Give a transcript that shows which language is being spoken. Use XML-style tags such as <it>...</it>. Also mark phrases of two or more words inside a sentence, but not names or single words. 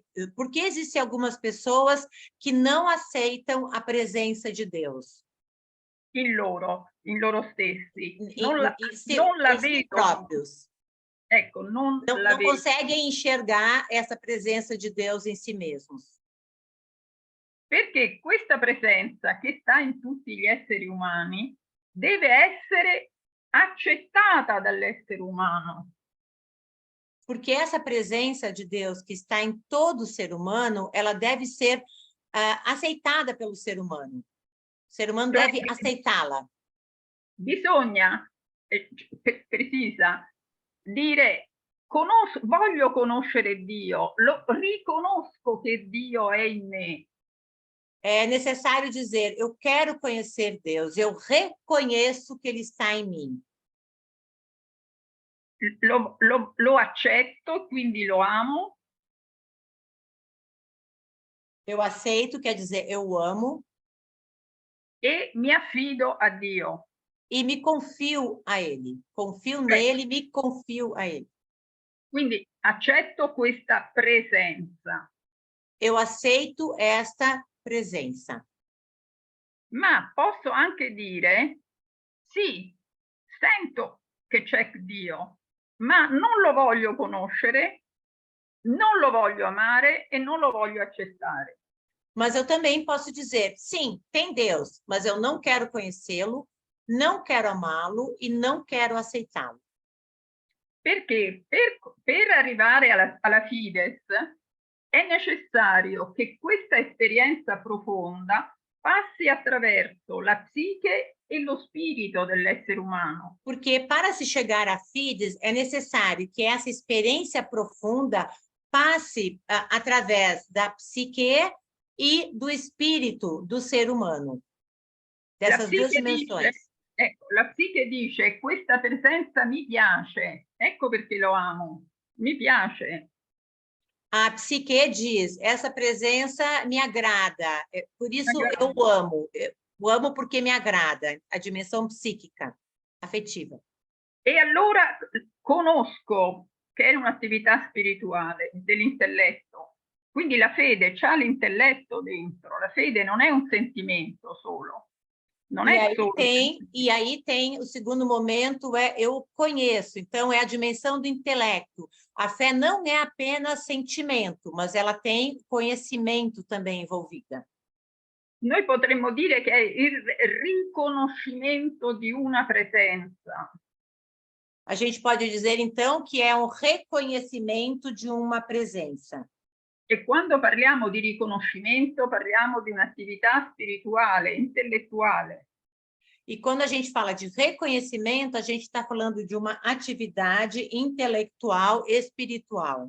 <pt>Por que existem algumas pessoas que não aceitam a presença de Deus?</pt> <it>In loro stessi. Non non la vedono. Próprios. Ecco, non</it> <pt>conseguem enxergar essa</pt> <it>presenza di</it> <pt>Deus em si mesmos.</pt> <it>Perché questa presenza che sta in tutti gli esseri umani deve essere accettata dall'essere umano.</it> <pt>Porque essa presença de Deus que está em todo ser humano, ela deve ser aceitada pelo ser humano. O ser humano deve aceitá-la.</pt> <it>Bisogna, precisa, dire, voglio conoscere Dio, riconosco che Dio è in me.</it> <pt>É necessário dizer, eu quero conhecer Deus, eu reconheço que Ele está em mim.</pt> <it>Lo accetto, quindi lo amo.</it> <pt>Eu aceito, quer dizer, eu amo.</pt> <it>E mi affido a Dio.</it> <pt>E me confio a Ele. Confio nele, me confio a Ele.</pt> <it>Quindi accetto questa presenza.</it> <pt>Eu aceito esta presença.</pt> <it>Ma posso anche dire, sì, sento che c'è Dio, ma non lo voglio conoscere, non lo voglio amare e non lo voglio accettare.</it> <pt>Mas eu também posso dizer, sim, tem Deus, mas eu não quero conhecê-lo, não quero amá-lo e não quero aceitá-lo.</pt> <it>Perché per arrivare alla Fides è necessario che questa esperienza profonda passi attraverso la psiche e lo spirito dell'essere umano.</it> <pt>Porque para se chegar à Fides, é necessário que essa experiência profunda passe através da psique e do espírito do ser humano, dessas duas dimensões.</pt> <it>La psiche dice, questa presenza mi piace, ecco perché lo amo, mi piace.</it> <pt>A psique diz, essa presença me agrada, por isso eu amo. Eu amo porque me agrada, a dimensão psíquica, afetiva.</pt> <it>E allora conosco che è un'attività spirituale dell'intelletto, quindi la fede c'ha l'intelletto dentro, la fede non è un sentimento solo. Non è solo</it> <pt>e aí tem o segundo momento, eu conheço, então é a dimensão do intelecto. A fé não é apenas sentimento, mas ela tem conhecimento também envolvida.</pt> <it>Noi potremmo dire che è il riconoscimento di una presenza.</it> <pt>A gente pode dizer, então, que é um reconhecimento de uma presença.</pt> <it>E quando parliamo di riconoscimento, parliamo di un'attività spirituale, intellettuale.</it> <pt>E quando a gente fala de reconhecimento, a gente está falando de uma atividade intelectual, espiritual.</pt>